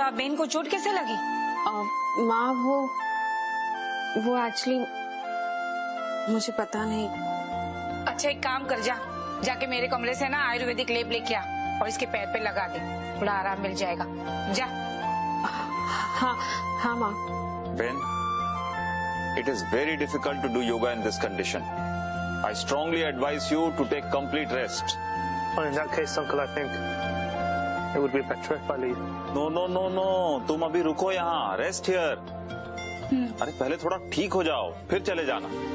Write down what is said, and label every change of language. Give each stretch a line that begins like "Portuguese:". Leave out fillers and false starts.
Hindi: આ બેન को चोट कैसे लगी? माँ वो एक्चुअली मुझे पता नहीं। अच्छा एक काम कर, जाके मेरे कमरे से ना आयुर्वेदिक लेप लेके आ और इसके पैर पे लगा दे, थोड़ा आराम मिल जाएगा। जा। हाँ माँ।
English: Ben, it is very difficult to do yoga in this condition. I strongly advise you to take complete rest. Well, in that case, uncle, I think it would be better if I leave. No.
Hindi: तुम अभी रुको यहाँ,
English: Rest here.
Hindi: अरे पहले थोड़ा ठीक हो जाओ, फिर चले जाना।